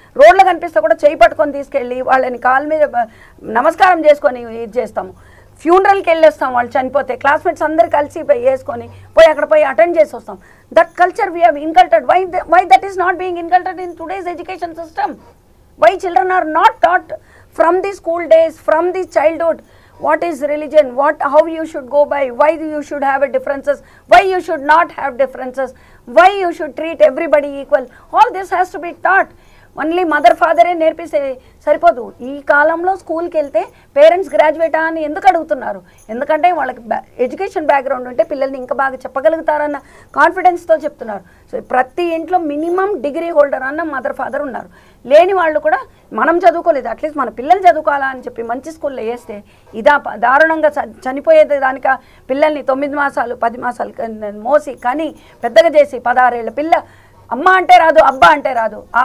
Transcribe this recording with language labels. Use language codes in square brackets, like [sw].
[te] రోడ్లు కనిపిస్తే కూడా చేయి పట్టుకొని తీసుకెళ్ళి వాళ్ళని కాళ్ళ మీద నమస్కారం చేసుకొని ఇది చేస్తాము. ఫ్యూనరల్కి వెళ్ళేస్తాం వాళ్ళు చనిపోతే, క్లాస్మేట్స్ అందరు కలిసి వేసుకొని పోయి అక్కడ పోయి అటెండ్ చేసి వస్తాం. [en] That culture we have inculcated. Why that is not being inculcated in today's education system? Why children are not taught from the school days, from the childhood? what is religion, how you should go by, why you should have a differences, why you should not have differences, why you should treat everybody equal. All this has to be taught. [te] Only mother ఫాదరే నేర్పిస్తే సరిపోదు. ఈ కాలంలో స్కూల్కి వెళ్తే parents గ్రాడ్యుయేటా అని ఎందుకు అడుగుతున్నారు? ఎందుకంటే వాళ్ళకి ఎడ్యుకేషన్ బ్యాక్గ్రౌండ్ ఉంటే పిల్లల్ని ఇంకా బాగా చెప్పగలుగుతారన్న కాన్ఫిడెన్స్తో చెప్తున్నారు. సో ప్రతి ఇంట్లో మినిమం డిగ్రీ హోల్డర్ అన్న మదర్ ఫాదర్ ఉన్నారు. లేని వాళ్ళు కూడా మనం చదువుకోలేదు, అట్లీస్ట్ మన పిల్లలు చదువుకోవాలా అని చెప్పి మంచి స్కూల్లో వేస్తే దారుణంగా చనిపోయేది దానిక పిల్లల్ని 9 మాసాలు 10 మాసాలు మోసి కానీ పెద్దగా చేసి 16 ఏళ్ళ పిల్ల అమ్మ అంటే రాదు, అబ్బా అంటే రాదు.